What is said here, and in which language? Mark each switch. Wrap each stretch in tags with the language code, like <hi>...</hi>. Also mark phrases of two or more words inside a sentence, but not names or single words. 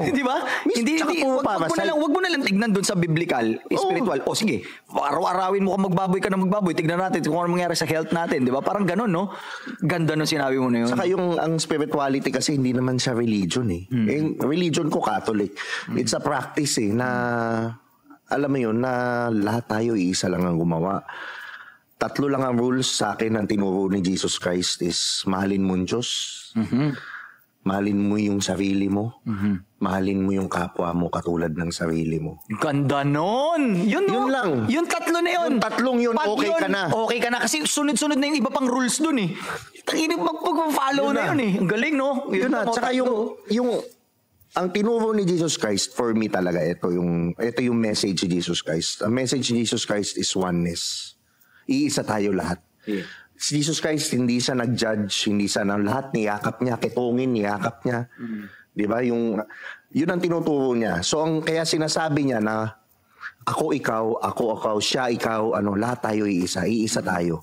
<tl>Di ba? Wag mo na lang tignan doon sa biblical, spiritual. Sige, araw-arawin mo kung magbaboy ka na magbaboy. Tignan natin kung ano mangyari sa health natin, di ba? Parang ganun, no? Ganda nung sinabi mo na yun. Saka ang spirituality kasi hindi naman siya religion eh. Religion ko Catholic.</tl> <en>It's a practice</en> <tl>eh na alam mo yun na lahat tayo iisa lang ang gumawa. 3 lang ang rules sa akin ang tinuro ni Jesus Christ is mahalin mo yung Diyos, mahalin mo yung sarili mo, mahalin mo yung kapwa mo katulad ng sarili mo. Ganda nun! Yun lang. Yung 3 na yun. Yung 3 yun, okay ka na. Okay ka na kasi sunod-sunod na yung iba pang rules dun eh. Mag-follow na yun eh. Ang galing, no? Yun na. Tsaka ang tinuro ni Jesus Christ,</tl> <en>for me</en> <tl>talaga, ito yung message ni Jesus Christ. Ang message ni Jesus Christ is oneness. Iisa tayo lahat. Yeah. Si Jesus Christ, hindi siya nag-judge, hindi siya ng lahat, niyakap niya, kitungin, niyakap niya. Di ba? Yun ang tinuturo niya. So, kaya sinasabi niya na, ako ikaw, siya ikaw, lahat tayo iisa tayo.</tl>